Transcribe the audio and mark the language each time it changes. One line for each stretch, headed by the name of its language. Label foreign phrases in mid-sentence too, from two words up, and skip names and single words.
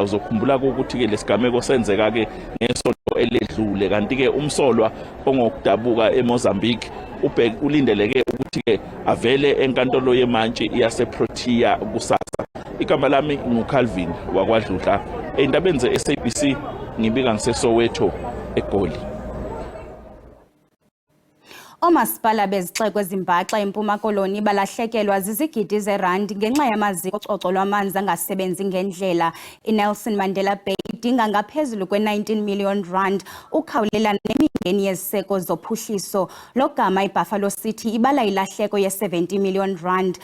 Zulu: Uzokhumbula ukuthi ke lesigameko senzeka ke ngesonto eledlule, kanti ke umsolwa ongokudabuka eMozambique ulindeleke ukuthi ke avele enkantolo yemantshi yaseProtea kusasa. Igama lami nguCalvin wakwaDludla, endabeni ze-SABC ngibika ngiseSoweto eGoli.
Xhosa: Omasipala bezixeko eZimbaxa eMpuma Koloni balahlekelwa zizigidi zerandi ngenxa yamaziko ococo lwamanzi angasebenzi ngendlela. INelson Mandela Bay idinga ngaphezulu kwe-19
English: million rand
Xhosa: ukhawulelana nemingeni yeziseko zophuhliso. Lo gama iBuffalo City ibala ilahleko ye-70
English: million rand.